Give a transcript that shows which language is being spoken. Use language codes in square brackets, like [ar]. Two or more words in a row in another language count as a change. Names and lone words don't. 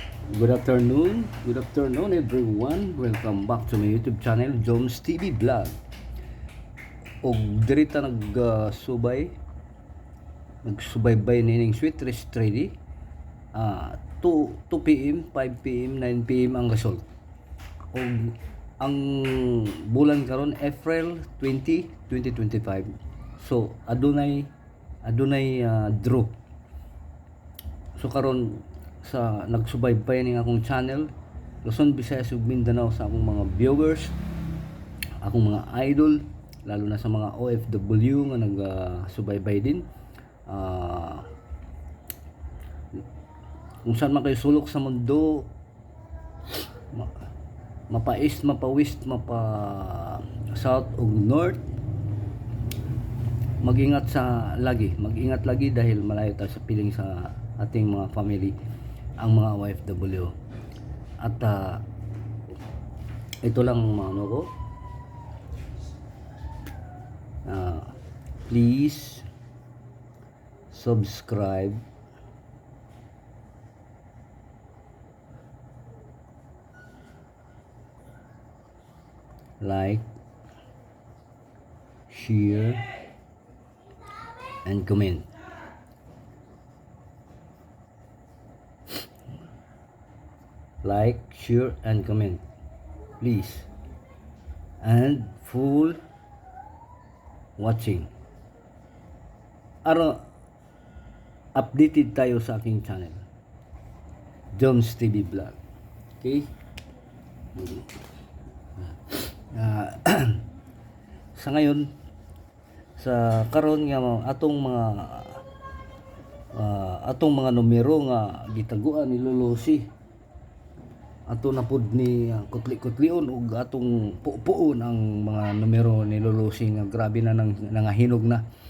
[en] Good afternoon everyone. Welcome back to my YouTube channel, Jones TV Vlog. [ceb] Og diri ta nagsubaybay nining Sweet Rest 3D. 2 PM, 5 PM, 9 PM ang result. Og ang bulan karon April 20, 2025. So adunay draw. So karon sa nagsubaybay ning akong channel, Luzon, Visayas ug Mindanao, sa akong mga viewers, akong mga idol, lalo na sa mga OFW nga nagsubaybay din. [tl] Kung saan man kayo sulok sa mundo, mapa-east, mapa-west, mapa-south ug north, mag-ingat lagi dahil malayo tayo sa piling sa ating mga family, ang mga OFW. At ito lang ano ko, [en] please subscribe, like, share, and comment. Like, share, and comment, please. And full watching. [tl] Updated tayo sa aking channel, Jones TV Vlog. Okay? Sa ngayon, [ceb] sa karon nga atong mga numero nga gitaguan ni Lulusi, ato na pud ni kutli-kutlion ug atong pupuon ang mga numero ni Lulusi nga grabe na nangahinog na.